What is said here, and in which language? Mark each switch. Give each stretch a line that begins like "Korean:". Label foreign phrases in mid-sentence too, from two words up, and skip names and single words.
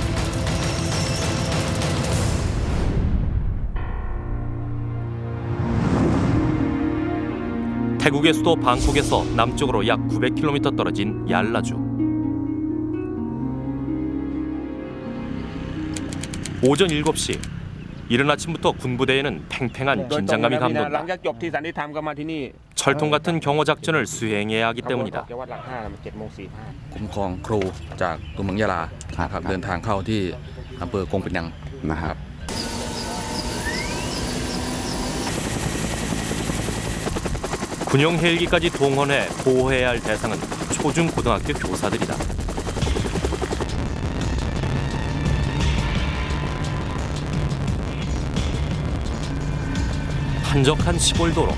Korean: 태국의 수도 방콕에서 남쪽으로 약 900km 떨어진 얄라주. 오전 7시. 이른 아침부터 군부대에는 팽팽한 긴장감이 감돈다. 철통 같은 경호 작전을 수행해야 하기 때문이다.
Thai: คุ้มครองครูจากตัวเมืองยะลาครับเดินทางเข้าที่อำเภอกงเป็นยังนะครับ
Korean: 군용 헬기까지 동원해 보호해야 할 대상은 초중 고등학교 교사들이다. 한적한 시골 도로.